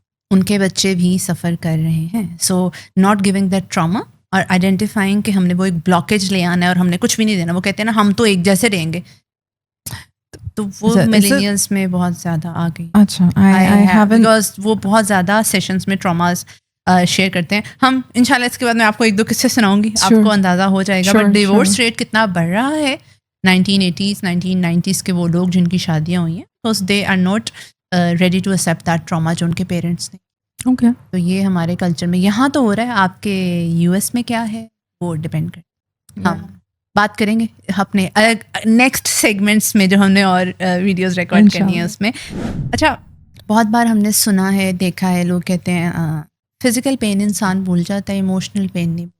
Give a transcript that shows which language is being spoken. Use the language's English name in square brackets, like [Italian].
[Urdu] ان کے بچے بھی سفر کر رہے ہیں. [English] so not giving that trauma [Urdu] اور آئیڈینٹیفائنگ کہ ہم نے وہ ایک بلاکیج لے آنا ہے اور ہم نے کچھ بھی نہیں دینا. وہ کہتے ہیں نا ہم تو ایک جیسے رہیں گے, تو وہ ملینیلس میں بہت زیادہ آ گئی. اچھا, بیکاز وہ بہت زیادہ سیشنس میں ٹراماز شیئر کرتے ہیں. ہم انشاءاللہ اس کے بعد میں آپ کو 1-2 قصے سناؤں گی, آپ کو اندازہ ہو جائے گا. بٹ ڈیورس ریٹ کتنا بڑھ رہا ہے 1980s 1990s کے وہ لوگ جن کی شادیاں ہوئی ہیں, [English] because they are not ready to accept that trauma [Urdu] جو ان کے پیرنٹس نے. [English] Okay. [Urdu] تو یہ ہمارے کلچر میں یہاں تو ہو رہا ہے, آپ کے یو ایس میں کیا ہے وہ ڈپینڈ کرتا ہے. ہم بات کریں گے اپنے نیکسٹ سیگمنٹس میں جو ہم نے اور ویڈیوز ریکارڈ کرنی ہے اس میں. اچھا, بہت بار ہم نے سنا ہے, دیکھا ہے, لوگ کہتے ہیں فزیکل پین انسان بھول جاتا ہے, ایموشنل پین نہیں.